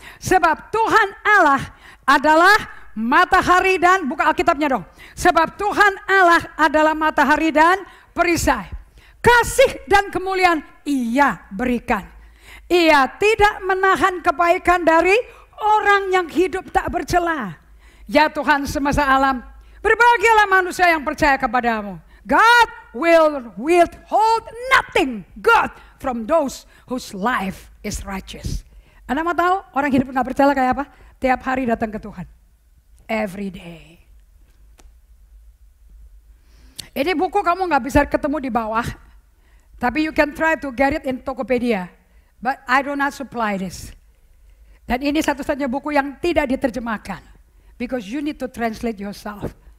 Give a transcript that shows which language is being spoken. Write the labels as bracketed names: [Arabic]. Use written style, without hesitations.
[Indonesian] Sebab Tuhan Allah adalah matahari dan, buka Alkitabnya dong. Sebab Tuhan Allah adalah matahari dan perisai. Kasih dan kemuliaan Ia berikan. Ia tidak menahan kebaikan dari orang yang hidup tak bercela. Ya Tuhan semasa alam, berbahagialah manusia yang percaya kepadamu. [English] God will withhold nothing good from those whose life is righteous. [Indonesian] Anda mau tahu orang hidup gak bercela kayak apa? Tiap hari datang ke Tuhan. [English] Every day. [Indonesian] Ini buku kamu gak bisa ketemu di bawah. [English] Tapi you can try to get it in Tokopedia. But I do not supply this. [Indonesian] Dan ini satu-satunya buku yang tidak diterjemahkan. [English] Because you need to translate yourself.